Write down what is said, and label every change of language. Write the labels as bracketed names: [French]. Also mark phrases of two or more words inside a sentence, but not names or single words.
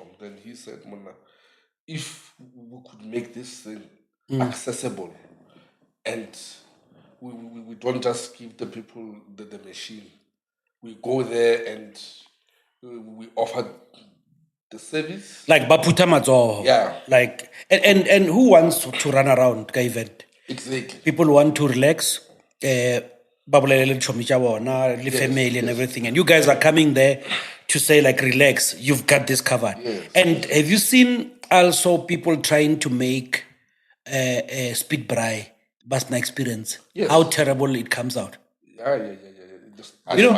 [English] Then he said, Mona, if we could make this thing accessible and we don't just give the people the machine, we go there and we offer the service. [Southern Sotho] Like baputa matsoho. [English] Yeah. Like and who wants to run around ka event? Exactly. People want to relax. [Southern Sotho] Ba bolele le tshomi tsa bona, le [English] family and everything. And you guys are coming there to say like relax, you've got this covered. Yes. And have you seen also people trying to make speed braai basna experience? Yes. How terrible it comes out. Yeah. You know,